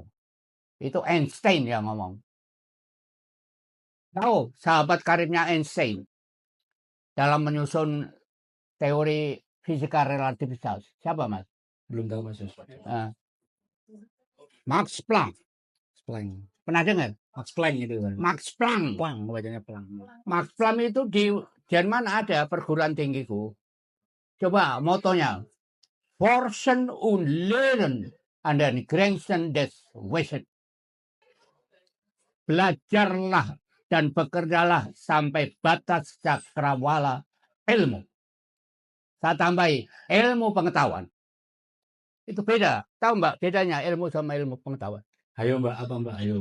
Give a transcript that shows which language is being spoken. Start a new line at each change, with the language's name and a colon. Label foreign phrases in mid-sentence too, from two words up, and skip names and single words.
Indonesian: Itu Einstein yang ngomong. Tahu sahabat karibnya Einstein dalam menyusun teori fisika relativitas. Siapa, Mas? Belum tahu Mas Sus. Max Planck. Planck. Pernah dengar? Max Planck itu kan. Max Planck. Planck, bacanya Planck. Max Planck itu di Jerman ada perguruan tinggiku. Coba motonya.
German: Forschen und lernen an den Grenzen des Wissens.
Indonesian: Belajarlah dan bekerjalah sampai batas cakrawala ilmu. Saya tambahi, ilmu pengetahuan. Itu beda. Tahu Mbak bedanya ilmu sama ilmu pengetahuan? Ayo Mbak, apa Mbak? Ayo.